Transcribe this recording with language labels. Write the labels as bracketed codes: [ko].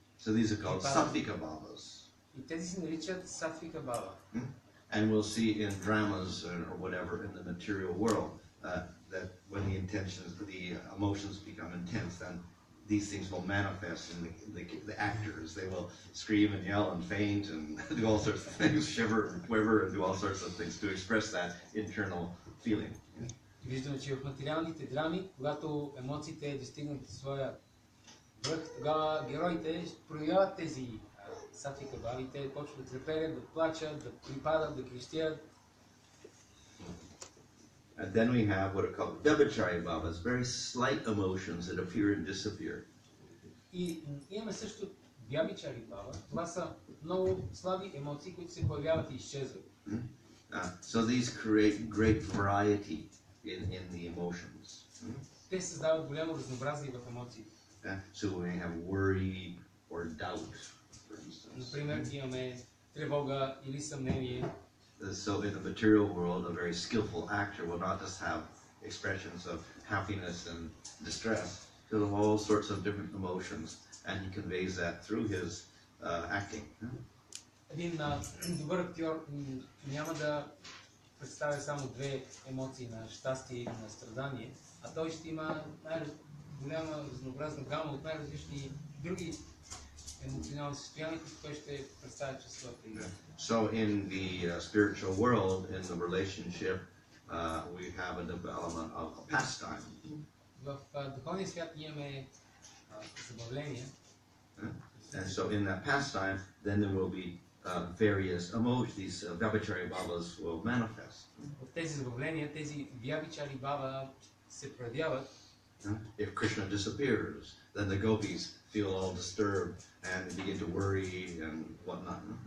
[en] So these are called Sattvika Bhavas. [bg] И тези се наричат Сатвика Бава. [en] And we'll see in dramas or whatever in the material world that when the emotions become intense, then these things will manifest in the actors. They will scream and yell and faint and do all sorts of things, shiver and quiver and do all sorts of things to express that internal feeling. [bg] Виждаме, че в материалните драми, когато емоциите достигнат своя връх, тогава героите проявяват тези сатвика бави, те почват да треперят, да плачат, да припадат, да крещят. [en] And then we have what are called Vyabhachari Bhavas, very slight emotions that appear and disappear. [bg] И имаме също Vyabhachari Bhava. Това са много слаби емоции, които се появяват и изчезват. [en] So these create great variety in the emotions. [bg] Те създават голямо разнообразие в емоциите. [en] So we may have worry or doubt, for instance. [bg] Например, имаме тревога или съмнение. [en] So in the material world, a very skillful actor will not just have expressions of happiness and distress. He'll have all sorts of different emotions, and he conveys that through his acting. [bg] Един добър актьор няма да представя само две емоции на щастие и на страдание, а той ще има голяма разнообразна гама от най-различни други емоционални състояния, които той ще представя чрез своята игра. [en] So in the spiritual world, in the relationship, we have a development of a pastime. [bg] В духовния свят имаме забавление. [en] And so in that pastime, then there will be various emotions. These Vyabhachari Bhavas will manifest. [bg] В тези забавления, тези Vyabhachari Bhava се проявяват. [en] If Krishna disappears, then the gopis feel all disturbed and begin to worry and whatnot.